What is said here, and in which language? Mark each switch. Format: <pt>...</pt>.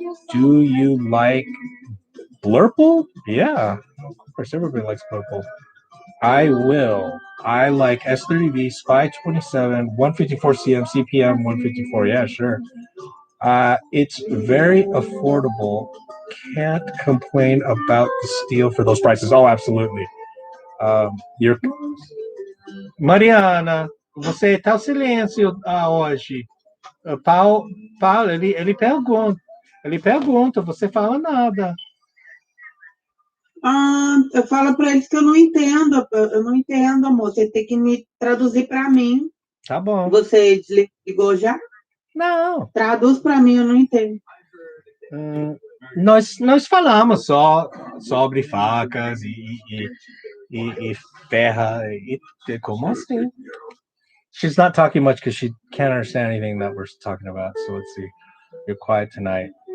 <en>Do you like Blurple? Yeah, of course, everybody likes Blurple. I will. I like S30V, Spy 27, 154 CM, CPM 154. Yeah, sure. It's very affordable. Can't complain about the steel for those prices. Oh, absolutely.</en> <pt>You're Mariana, você tá silêncio hoje. Paulo, ele pergunta, você fala nada. Eu falo para eles que eu não entendo, amor. Você tem que me traduzir para mim. Tá bom. Você desligou já? Não. Traduz para mim, eu não entendo. Nós falamos só sobre facas e ferra e como assim?</pt> <en>She's not talking much because she can't understand anything that we're talking about. So let's see. You're quiet tonight.</en>